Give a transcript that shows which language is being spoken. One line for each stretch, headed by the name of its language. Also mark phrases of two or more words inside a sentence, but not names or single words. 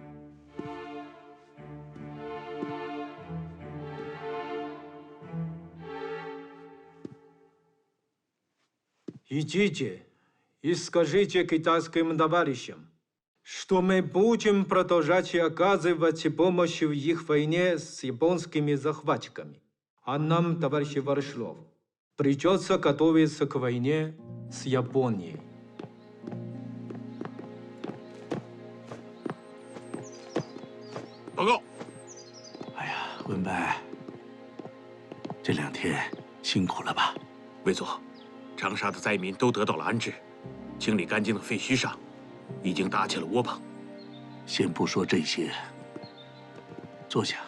Russian: Идите и скажите китайским товарищам, что мы будем продолжать оказывать помощь в их войне с японскими захватчиками. А нам, товарищ Ворошилов, придется готовиться к войне с Японией.
Chinese: 报告。哎呀，文白，这2天辛苦了吧？魏佐，长沙的灾民都得到了安置，清理干净的废墟上，已经搭起了窝棚。先不说这些，坐下。